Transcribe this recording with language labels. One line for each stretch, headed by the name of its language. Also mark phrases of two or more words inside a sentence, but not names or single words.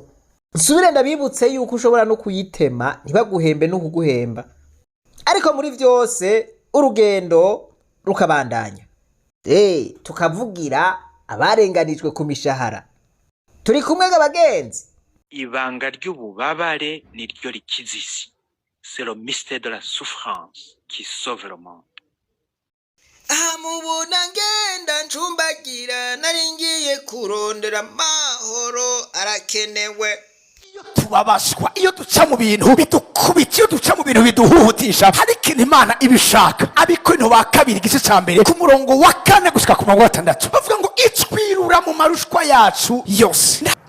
Rundi: Nsubire ndabibutse yuko ushobora no kuyitema ntibaguhembe no kuguhemba. Ariko muri vyose urugendo rukabandanya. Tukavugira abarenganijwe ku mishahara. Turi kumwe gabagenzi. Ibanga ry'ububabare niryo rikizisi.
French: C'est le mystère de la souffrance qui sauve le monde.
Rundi: Mubona ngenda ncumbagira naringiye kurondera amahoro arakenewe. Tubabashwa iyo duca mu bintu bidukubita, iyo duca mu bintu biduhuhutisha, hari ikintu Imana ibishaka. Abikorinto ba 2 igice ca mbere ku murongo wa 4 gushika ku murongo wa 6 bavuga ngo itwirura mu marushwa yacu yose.